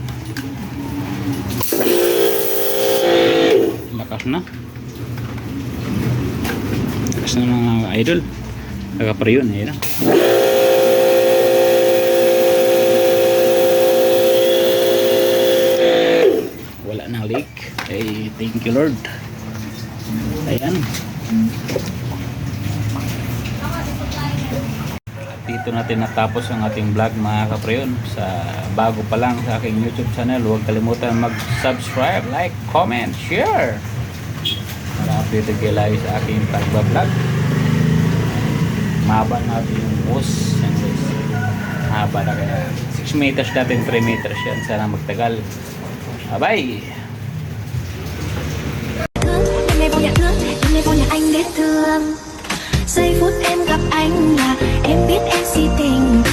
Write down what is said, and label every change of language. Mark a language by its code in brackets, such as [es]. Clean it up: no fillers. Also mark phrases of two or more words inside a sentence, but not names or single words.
[tl] Lakas na mga idol. Nagkapare yun. Ayan na. Wala nang leak. [en] Hey, thank you Lord. [tl] Ayan. Dito natin natapos ang ating vlog mga kaprayon. Sa bago pa lang sa aking YouTube channel, huwag kalimutan mag-subscribe, [en] like, comment, share [tl] para updated kayo lagi sa aking pagbablog. Mahaba natin yung hose. Mahaba na kaya 6 meters natin, 3 meters yan. Sana magtagal. [en] Bye bye. [vi] Ngày vô nhà anh biết thương. Giây phút em gặp anh là em biết em si tình.